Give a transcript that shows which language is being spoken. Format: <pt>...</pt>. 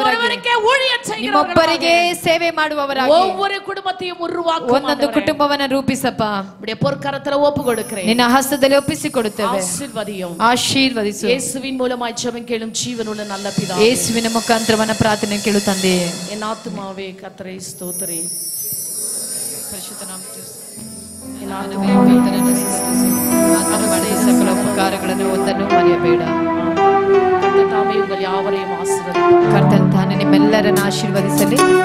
<ta>ஒவ்வொருவருக்கே ஊழியம் செய்கிறவர்களாக.</ta> <kn>ನಿಮ್ಮೊಬ್ಬರಿಗೆ ಸೇವೆ ಮಾಡುವವರಾಗಿ</kn> <ta>ஒவ்வொரு குடும்பத்தையும் உருவாக்கும்</ta> <kn>ಒಂದೊಂದು</kn> <ta>ஆண்டவரே.</ta> <kn>ಕುಟುಂಬವನ್ನ ರೂಪಿಸಪ್ಪ.</kn> <ta>உம்முடைய பொற்கரத்துல ஒப்பு கொடுக்கிறேன்.</ta> <kn>ನಿನ್ನ ಹಸ್ತದಲ್ಲಿ ಒಪ್ಪಿಸಿಕೊಡುತ್ತೇವೆ.</kn> <ta>ஆசீர்வதியும்.</ta> <kn>ಆಶೀರ್ವದಿಸು.</kn> <ta>இயேசுவின் மூலமாய் ஜெபம் கேளும் ஜீவனுள்ள நல்ல பிதாவே.</ta> <kn>ಯೇಸುವಿನ ಮುಖಾಂತರವನ್ನ ಪ್ರಾರ್ಥನೆ ಕೇಳು ತಂದೆಯೇ.</kn> <ta>என் ஆத்துமாவே கர்த்தரை ஸ்தோத்திரி.</ta> <kn>ಪರಿಶುದ್ಧ ನಾಮಕ್ಕೆ</kn> <ta>என்</ta> <kn>ಆತನೇ ಕರ್ತನನ್ನು ಸ್ತುತಿಸು. ಆತನು ಮಾಡಿದ ಸಕಲ ಉಪಕಾರಗಳನ್ನು ಒಂದನ್ನು ಮರೆಯಬೇಡ.</kn> <ta>கர்த்தர் தாமே உங்கள் யாவரையும் ஆசீர்வதிப்பார்.</ta> <kn>ಕರ್ತನ್ ತಾನೇ ನಿಮ್ಮೆಲ್ಲರನ್ನ ಆಶೀರ್ವದಿಸಲಿ.</kn>